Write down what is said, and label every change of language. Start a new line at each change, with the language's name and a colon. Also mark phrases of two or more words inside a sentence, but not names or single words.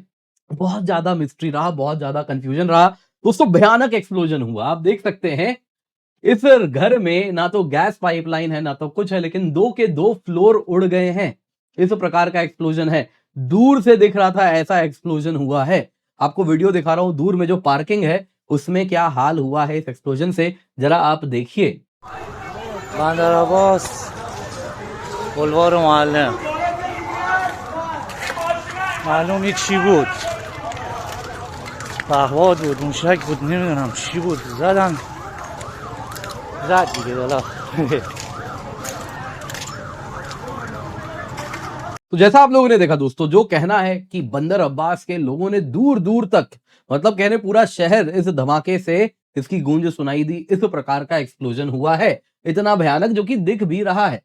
Hindi: बहुत ज्यादा मिस्ट्री रहा, बहुत ज्यादा कंफ्यूजन रहा। दोस्तों भयानक एक्सप्लोजन हुआ, आप देख सकते हैं इस घर में ना तो
English: gas pipeline
Hindi: है ना तो कुछ है, लेकिन 2 के 2 फ्लोर उड़ गए हैं। इस प्रकार का एक्सप्लोजन है, दूर से दिख रहा था ऐसा एक्सप्लोजन हुआ है। आपको वीडियो दिखा रहा हूं, दूर में जो पार्किंग है उसमें क्या हाल हुआ है इस एक्सप्लोजन से, जरा आप देखिए।
Persian: बंदर अब्बास بلوار معلم معلوم یک چی بود، پهپاد بود، موشک بود، نمیدونم چی بود، زد دیگه حالا
Hindi: तो जैसा आप लोगों ने देखा दोस्तों, जो कहना है कि बंदर अब्बास के लोगों ने दूर दूर तक, मतलब कहने पूरा शहर इस धमाके से इसकी गूंज सुनाई दी। इस प्रकार का एक्सप्लोजन हुआ है, इतना भयानक जो कि दिख भी रहा है।